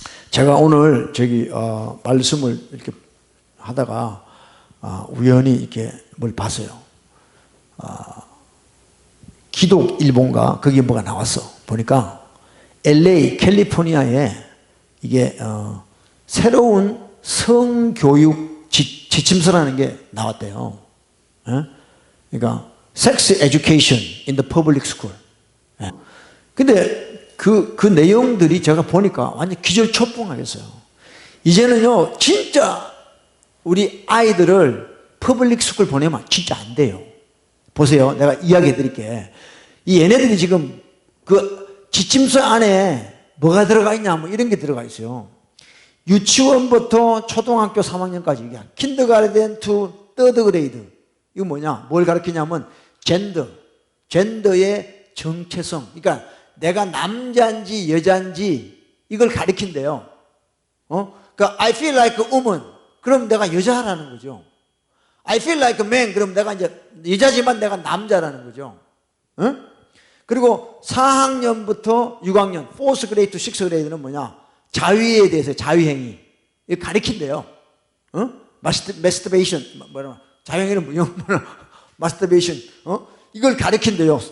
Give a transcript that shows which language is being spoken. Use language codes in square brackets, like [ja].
[ko] 제가 오늘 말씀을 이렇게 하다가 우연히 이렇게 뭘 봤어요. 기독 일본가 거기에 뭐가 나왔어. 보니까 LA 캘리포니아에 이게 새로운 성교육 지침서라는 게 나왔대요. [en] 그러니까 Sex Education in the Public School. [ko] 근데 그 내용들이 제가 보니까 완전 기절초풍하겠어요. 이제는요, 진짜 우리 아이들을 퍼블릭 스쿨 보내면 진짜 안 돼요. 보세요. 내가 이야기해 드릴게. 이 얘네들이 지금 그 지침서 안에 뭐가 들어가 있냐, 뭐 이런 게 들어가 있어요. 유치원부터 초등학교 3학년까지 이게 킨더가르덴 투 서드 그레이드. 이거 뭐냐? 뭘 가르치냐면 젠더의 정체성. 그러니까 내가 남자인지 여자인지 이걸 가르친대요. [en] 그러니까 I feel like a woman. [ko] 그럼 내가 여자라는 거죠. [en] I feel like a man. [ko] 그럼 내가 이제 여자지만 내가 남자라는 거죠. 그리고 4학년부터 6학년, [en] 4th grade to 6th grade [ko] 는 뭐냐? 자위에 대해서 자위행위. 이거 가르친대요. masturbation. 자위행위는 뭐냐? masturbation. 이걸 가르친대요.